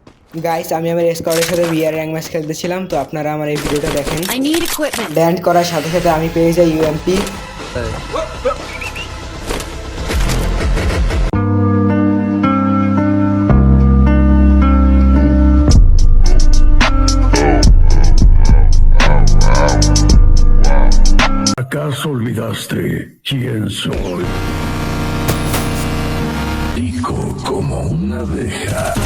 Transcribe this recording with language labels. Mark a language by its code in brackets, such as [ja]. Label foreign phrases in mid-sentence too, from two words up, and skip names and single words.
[bn] গাইস, আমি আমার স্কোয়াডের সাথে [en] BR rank match [bn] খেলতেছিলাম, তো আপনারা আমার এই ভিডিওটা দেখেন। [en] I need equipment. [bn] ল্যান্ড করার সাথে সাথে আমি পেয়ে যাই ইউএমপি। [es] ¿Acaso olvidaste quién soy? Pico como una abeja.